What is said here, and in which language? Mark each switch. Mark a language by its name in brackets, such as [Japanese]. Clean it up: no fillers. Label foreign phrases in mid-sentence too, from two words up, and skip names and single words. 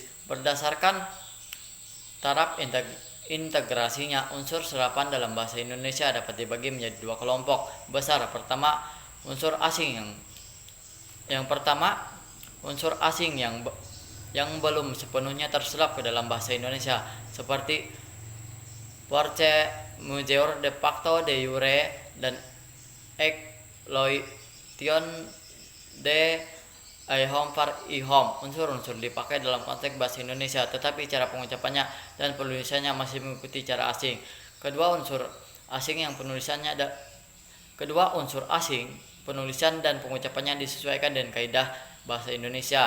[Indonesian] Berdasarkan taraf integrasinya, unsur serapan dalam bahasa Indonesia dapat dibagi menjadi 2 kelompok besar. Pertama, unsur asing yang pertama, unsur asing yang belum sepenuhnya terserap ke dalam bahasa Indonesia, seperti [French] force majeure, [Latin] de facto, de jure, [Indonesian] dan [French] exploitation de ihom par ihom. [Indonesian] Unsur-unsur dipakai dalam konteks bahasa Indonesia, tetapi cara pengucapannya dan penulisannya masih mengikuti cara asing. Kedua unsur asing penulisan dan pengucapannya disesuaikan dengan kaidah bahasa Indonesia.